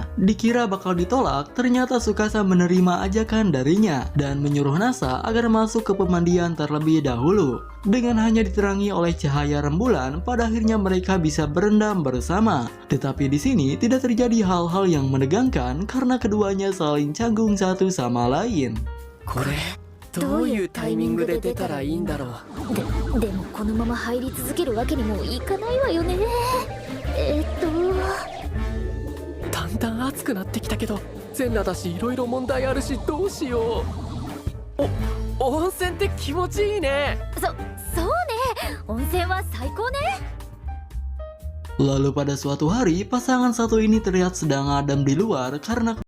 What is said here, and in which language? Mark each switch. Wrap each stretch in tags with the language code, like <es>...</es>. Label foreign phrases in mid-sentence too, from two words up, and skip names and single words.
<id>Dikira bakal ditolak, ternyata Tsukasa menerima ajakan darinya dan menyuruh Nasa agar masuk ke pemandian terlebih dahulu. Dengan hanya diterangi oleh cahaya rembulan, pada akhirnya mereka bisa berendam bersama. Tetapi di sini tidak terjadi hal-hal yang menegangkan karena keduanya saling canggung satu sama lain.</id> <ja>これどういうタイミングで出たらいいんだろう。でもこのまま入り続けるわけにもいかないわよね。だんだん暑くなってきたけど、全裸だしいろいろ問題あるしどうしよう。温泉って気持ちいいね。そうね。温泉は最高ね。</ja> <id>Lalu pada suatu hari, pasangan satu ini terlihat sedang ngadem di luar karena</id>